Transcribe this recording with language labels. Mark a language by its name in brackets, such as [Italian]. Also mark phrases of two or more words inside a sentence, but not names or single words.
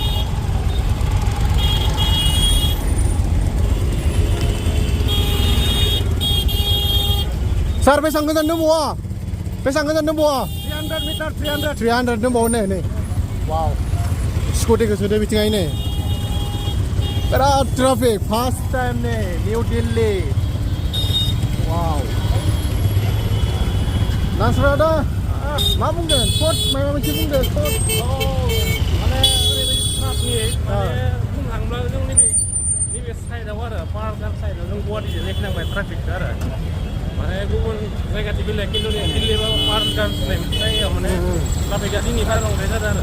[Bodo] सार बेसेबां गोजान दंबावो बेसेबां गोजान दंबावो 300 मीटर 300 दंबावो नै वाव स्कूटी को सुधे बिथिं आइने बिराद ट्राफिक [English] first time [Bodo] ने न्यू दिल्ली वाव नासरादा मा बुंगोन सट माबा मोनसे बुंदो सट माने ओरैबायदि ट्राफिक माने बुंनो थाङोब्ला जों नैबे साइडआव आरो पाहाड़ साइडआव जों गुवाहाटिजों एखेनांबाय ट्राफिकखौ आरो माने गुबुन जायगाथिं बेलेग खिन्थु दिल्ली बा पाहाड़ होननाय मोनसे जायगायाव माने ट्राफिकआ जोंनि बारा बांद्राय जादों आरो